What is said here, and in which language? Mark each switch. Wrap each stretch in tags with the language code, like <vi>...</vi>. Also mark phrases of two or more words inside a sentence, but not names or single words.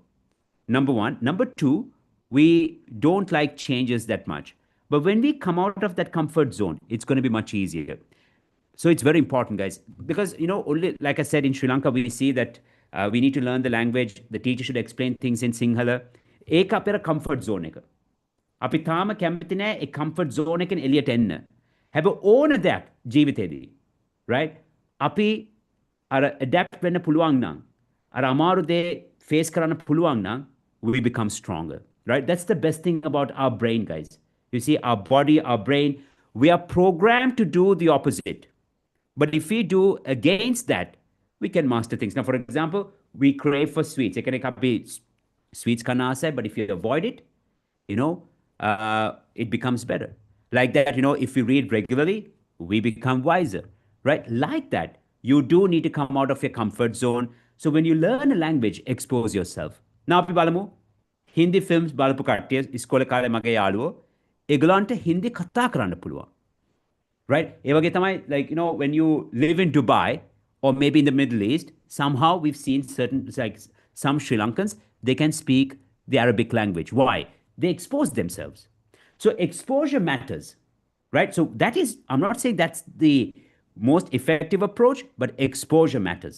<en>Number one. Number two, we don't like changes that much. But when we come out of that comfort zone, it's going to be much easier. So it's very important, guys, because only like I said, in Sri Lanka we see that we need to learn the language. The teacher should explain things in Sinhala.</en> <si>ඒක අපේ</si> <en>comfort zone</en> <si>එක. අපි තාම කැමති නෑ ඒ</si> <en>comfort zone</en> <si>එකෙන් එළියට එන්න. හැබැයි ඕන දෙයක් ජීවිතේදී, right? අපි අර adapt වෙන්න පුළුවන් නම්, අර අමාරු දේ face කරන්න පුළුවන් නම්,</si> <en>we become stronger, right? That's the best thing about our brain, guys. You see, our body, our brain, we are programmed to do the opposite. But if we do against that, we can master things. Now, for example, we crave for sweets. It can be sweets kanasa, but if you avoid it, it becomes better. Like that, if we read regularly, we become wiser, right? Like that, you do need to come out of your comfort zone. So when you learn a language, expose yourself. Now,</en> <si>අපි බලමු හින්දි ෆිල්ම්ස් බලපු කට්ටිය ඉස්කෝලේ කාලේ මගේ යාළුවෝ ඒගොල්ලන්ට හින්දි කතා කරන්න පුළුවන්.</si> <en>Right?</en> <si>ඒ වගේ තමයි,</si> <en>like, when you live in Dubai or maybe in the Middle East, somehow we've seen certain, like some Sri Lankans, they can speak the Arabic language. Why? They expose themselves. So exposure matters, right? So that is, I'm not saying that's the most effective approach, but exposure matters.</en>